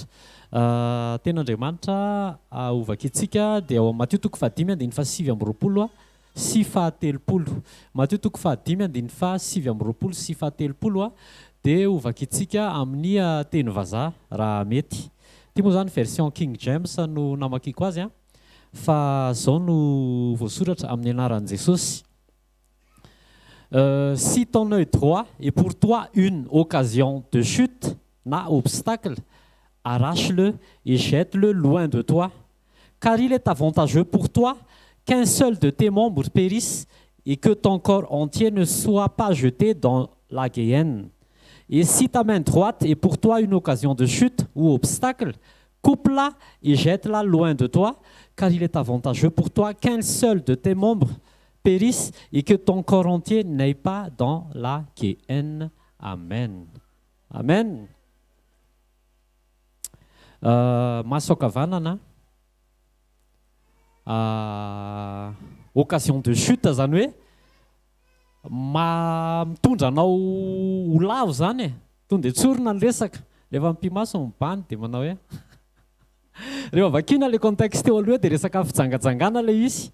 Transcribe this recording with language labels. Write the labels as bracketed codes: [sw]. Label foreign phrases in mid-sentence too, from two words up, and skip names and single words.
[mg] Ten'Andriamanitra ovaka itsika dia ao Matthieu 5:7 sy 7. Matthieu 5:7 sy 7 dia ovaka itsika amin'ny teny vazaha raha mety. Ity moa zany version King James no namakiko azy fa zao no voasoratra amin'ny anaran'i Jesosy. [fr] Si ton œil droit est pour toi une occasion de chute, na obstacle, arrache-le et jette-le loin de toi, car il est avantageux pour toi qu'un seul de tes membres périsse et que ton corps entier ne soit pas jeté dans la guéhenne. Et si ta main droite est pour toi une occasion de chute ou obstacle, coupe-la et jette-la loin de toi, car il est avantageux pour toi qu'un seul de tes membres périsse et que ton corps entier n'aille pas dans la guéhenne. Amen. Amen. [mg] Maso ankavanana [fr] occasion de chute [mg] zany hoe mitondra anao ho lavo zany e, tonga de tsorona ny resaka, rehefa mpimaso mibany de manao hoe rehefa vakina [fr] le contexte [mg] teo aloha de resaka fijangajangana le izy.